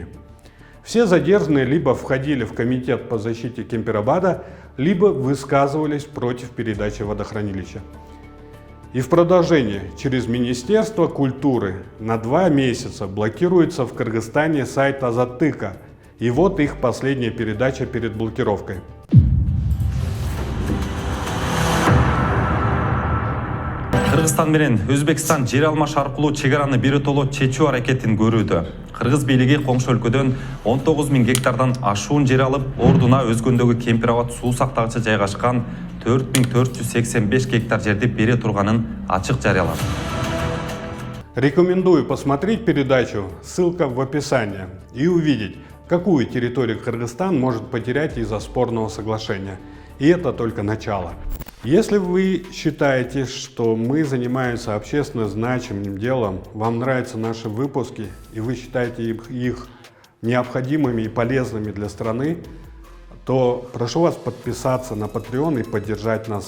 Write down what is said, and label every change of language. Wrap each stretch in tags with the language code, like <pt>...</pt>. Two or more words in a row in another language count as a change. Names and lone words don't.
<ru>Все задержанные либо входили в комитет по защите Кемпирабада, либо высказывались против передачи водохранилища. И в продолжение, через Министерство культуры на 2 месяца блокируется в Кыргызстане сайт Азаттыка. И вот их последняя передача перед блокировкой.</ru> <ky>Кыргызстан менен Өзбекстан жер алмаш аркылуу чек араны биротоло чечүү аракетин көрүүдө. Кыргыз бийлиги коңшу өлкөдөн 19 000 гектардан ашуун жер алып, ордуна өзгөндөгү Кемпирабад суу сактагычы жайгашкан 4485 гектар жерди бере турганын ачык жарыялады.</ky> <ru>Рекомендую посмотреть передачу, ссылка в описании, и увидеть, какую территорию Кыргызстан может потерять из-за спорного соглашения. И это только начало. Если вы считаете, что мы занимаемся общественно значимым делом, вам нравятся наши выпуски, и вы считаете их необходимыми и полезными для страны, то прошу вас подписаться на Patreon и поддержать нас.</ru>